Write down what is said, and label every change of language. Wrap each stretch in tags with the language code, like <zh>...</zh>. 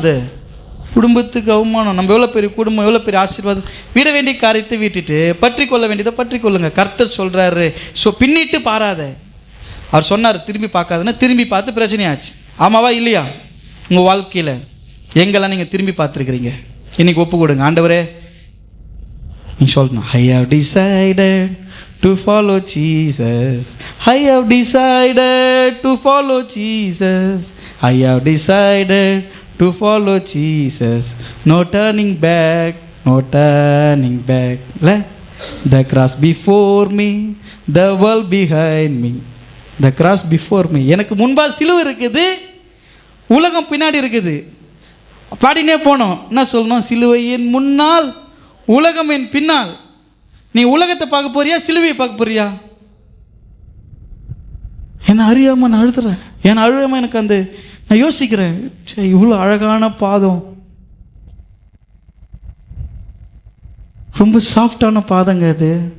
<ta>அது குடும்பத்துக்கு அவமானம். நம்ம எவ்வளோ பெரிய குடும்பம், எவ்வளோ பெரிய ஆசீர்வாதம். விட வேண்டிய காரியத்தை விட்டுட்டு பற்றி கொள்ள வேண்டியதை பற்றி கொள்ளுங்க. கர்த்தர் சொல்கிறாரு, பின்னிட்டு பாராத. அவர் சொன்னார் திரும்பி பார்க்காதுன்னா திரும்பி பார்த்து பிரச்சனையாச்சு. ஆமாவா இல்லையா? உங்கள் வாழ்க்கையில் எங்கெல்லாம் நீங்கள் திரும்பி பார்த்துருக்கிறீங்க? இன்னைக்கு ஒப்பு கொடுங்க. ஆண்டவரே, நீ சொல்லணும்,</ta> <en>I have decided to follow Jesus. I have decided to follow Jesus. I have decided to follow Jesus. No turning back, no turning back. The cross before me, the world behind me. The cross before me.</en> <ta>எனக்கு முன்பாக சிலுவை இருக்குது, உலகம் பின்னாடி இருக்குது. பாடினே போனோம். என்ன சொல்லணும்? சிலுவையின் முன்னால், உலகம் என் பின்னால். நீ உலகத்தை பார்க்க போறியா, சிலுவையை பார்க்க போறியா? என்னை அறியாமல் நான் அழுதுறேன். என்னை அழுகாமல் எனக்கு நான் யோசிக்கிறேன், இவ்வளோ அழகான பாதம், ரொம்ப சாஃப்டான பாதங்க அது.</ta>